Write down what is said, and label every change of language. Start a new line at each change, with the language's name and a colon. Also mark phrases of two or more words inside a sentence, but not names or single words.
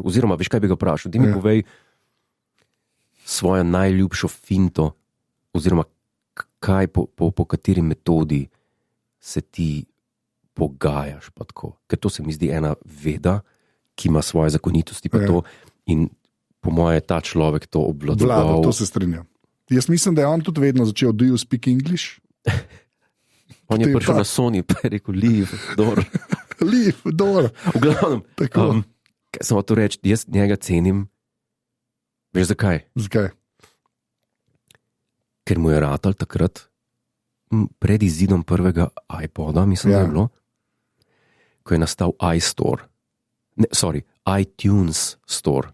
Slovenian: Oziroma, veš, kaj bi ga vprašal? Ti mi povej svojo najljubšo finto, oziroma kaj po kateri metodi se ti pogajaš. Ker to se mi zdi ena veda, ki ima svoje zakonitosti. To, in po moje ta človek to obvladoval. To se strinjam. Jaz mislim, da je on tudi vedno začel
English: do you speak English.
Slovenian: On je prišel na Sony pa je rekel
English: leave, door. Leave, door.
Slovenian: V glavnem, kaj sem to reči, jaz njega cenim. Veš zakaj? Zakaj? Ker mu je ratal takrat pred izidom prvega iPoda, mislim, da je bilo, ko je nastal iTunes Store.